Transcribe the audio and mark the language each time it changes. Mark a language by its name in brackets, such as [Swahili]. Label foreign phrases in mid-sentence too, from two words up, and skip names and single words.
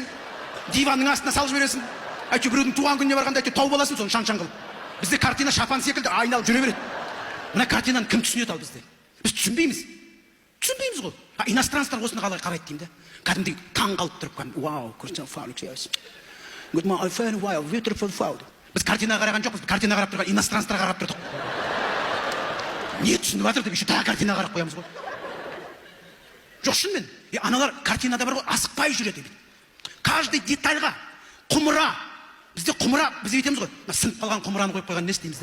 [Kazakh] Диванның астына салып жібересің. Әйтеуір біреудің туған күніне барғанда әйтеуір тауып аласың, соны шаң-шаң қылып. Бізде картина шапан секілді айналып жүре береді. Мына картинаны кім түсінеді ал бізде? Біз түсінбейміз. Түсінбейміз ғой. Иностранецтер осыны қалай қарайды деймін де. Кәдімгідей таң қалып тұрып, вау, Кристиан Фаулик, [English] yes. Good morning, fine, wow, beautiful food. [Kazakh] Біз картинаға қараған жоқпыз, картина қарап тұрған иностранецтер қарап тұрдық. Не түсініп жатыр деп, еще тағы картина қарап қоямыз ғой. Жоқ, шынымен. Аналар картинада бар ғой, асықпай жүреді дейді. Каждый детальға құмыра. Бізде құмыра, біз етеміз ғой. Сынып қалған құмыраны қойып қойған не істейміз де?